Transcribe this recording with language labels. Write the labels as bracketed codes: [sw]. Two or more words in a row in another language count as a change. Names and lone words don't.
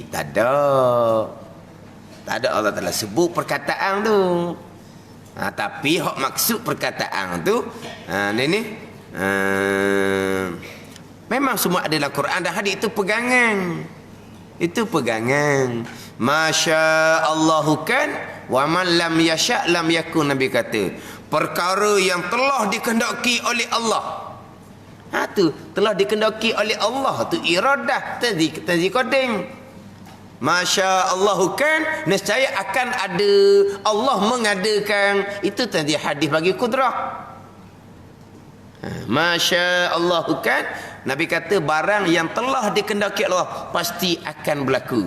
[ms] Tak ada. Tak ada. Allah Ta'ala sebut perkataan tu. Tapi hak maksud perkataan tu ni memang semua ada dalam Quran dan hadis. Itu pegangan. Itu pegangan. [ar] ما شاء الله كان ومن لم يشأ لم يكن. [ms] Nabi kata perkara yang telah dikehendaki oleh Allah. Tu telah dikehendaki oleh Allah tu iradah tanjiz qadim. [ar] ما شاء الله كان [ms] nescaya akan ada, Allah mengadakan. Itu tanjiz hadis bagi kudrah. [ar] ما شاء الله كان, [ms] Nabi kata barang yang telah dikehendaki Allah pasti akan berlaku.